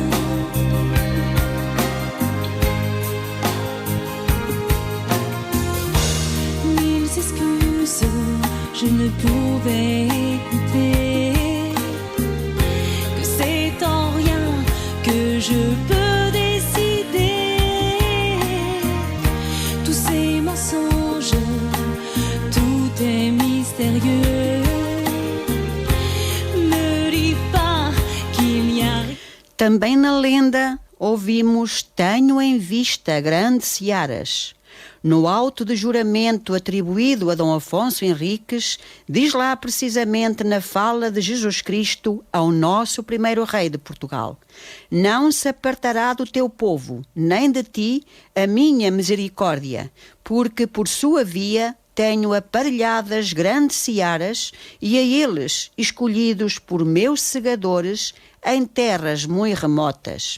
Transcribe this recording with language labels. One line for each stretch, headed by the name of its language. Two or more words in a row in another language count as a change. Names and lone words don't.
French: Mille excuses je ne pouvais écouter, que c'est en rien que je peux décider. Tous ces mensonges, tout est mystérieux. Ne dis pas qu'il n'y a rien.
Portuguese: Também na lenda ouvimos "tenho em vista grandes searas". No auto de juramento atribuído a Dom Afonso Henriques, diz lá precisamente na fala de Jesus Cristo ao nosso primeiro rei de Portugal: "Não se apartará do teu povo, nem de ti, a minha misericórdia, porque por sua via tenho aparelhadas grandes searas, e a eles, escolhidos por meus segadores, em terras muito remotas."